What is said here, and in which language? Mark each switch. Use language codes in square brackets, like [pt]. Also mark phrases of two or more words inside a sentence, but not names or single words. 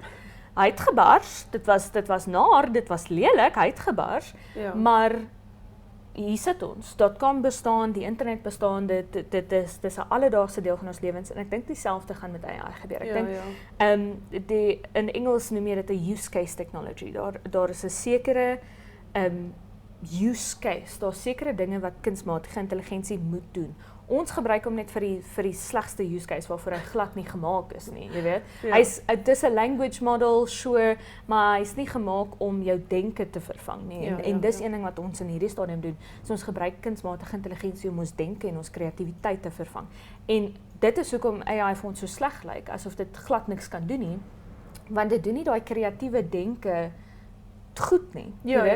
[af] Hy het gebars, dit was naar, dit was lelik, hy het gebars, maar hier sit ons, .com bestaan, die internet bestaan, dit is 'n alledaagse deel van ons lewens, en ek dink dieselfde gaan met AI gebeur. Ek dink, in Engels noem jy dit 'n [en] use case technology, [af] daar is 'n sekere [en] use case, [af] daar is sekere dinge wat kunsmatige intelligensie moet doen. Ons gebruik hom net vir die slegste [en] use case [af] waarvoor hy glad nie gemaak is nie, jy weet. Dis 'n [en] language model, [af] sure, maar hy's nie gemaak om jou denke te vervang nie. En dis een ding wat ons in hierdie stadium doen. So ons gebruik kunsmatige intelligensie om ons denke en ons kreatiwiteit te vervang. En dit is hoekom AI vir ons so sleg lyk, asof dit glad niks kan doen nie, want dit doen nie daai kreatiewe denke goed nie, jy weet.